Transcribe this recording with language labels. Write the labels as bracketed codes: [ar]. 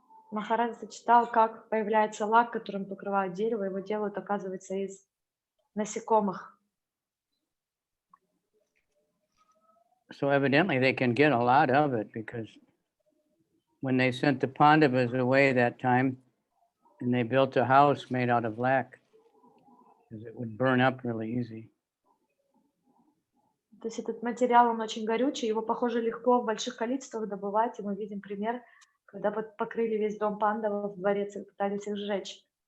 [ru] Махарадж зачитал, как появляется лак, которым покрывают дерево. Его делают, оказывается, из насекомых. [en] So evidently they can get a lot of it, because when they sent the Pandavas away that time and they built a house made out of lac, because it would burn up really easy. [ru] То есть этот материал, он очень горючий, его, похоже, легко в больших количествах добывать, и мы видим пример, когда покрыли весь дом пандавов, дворец, и пытались их сжечь.